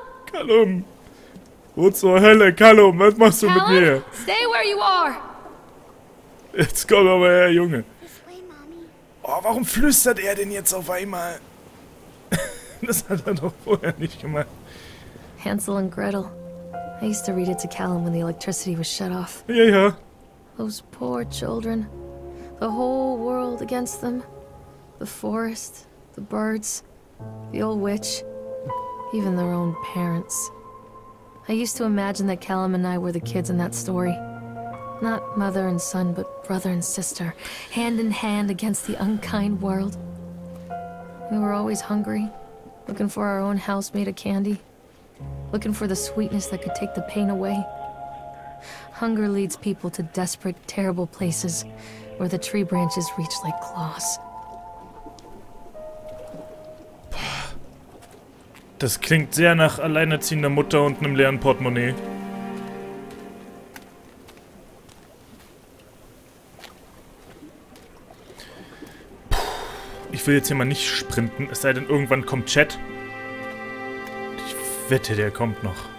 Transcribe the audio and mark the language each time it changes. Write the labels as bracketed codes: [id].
[de] Callum! Wo zur Hölle, Callum? Was machst du mit mir? [en] Stay where you are. [de] Jetzt komm aber her, Junge. [en] This way, Mommy. [de] Oh, warum flüstert er denn jetzt auf einmal? Das hat er doch vorher nicht gemacht. [en] Hansel and Gretel. I used to read it to Callum when the electricity was shut off. [de] Ja, ja. [en] Those poor children. The whole world against them. The forest, the birds, the old witch, even their own parents. I used to imagine that Callum and I were the kids in that story. Not mother and son, but brother and sister, hand in hand against the unkind world. We were always hungry, looking for our own house made of candy, looking for the sweetness that could take the pain away. Hunger leads people to desperate, terrible places where the tree branches reach like claws. [de] Das klingt sehr nach alleinerziehender Mutter und einem leeren Portemonnaie. Ich will jetzt hier mal nicht sprinten, es sei denn, irgendwann kommt Chat. Ich wette, der kommt noch.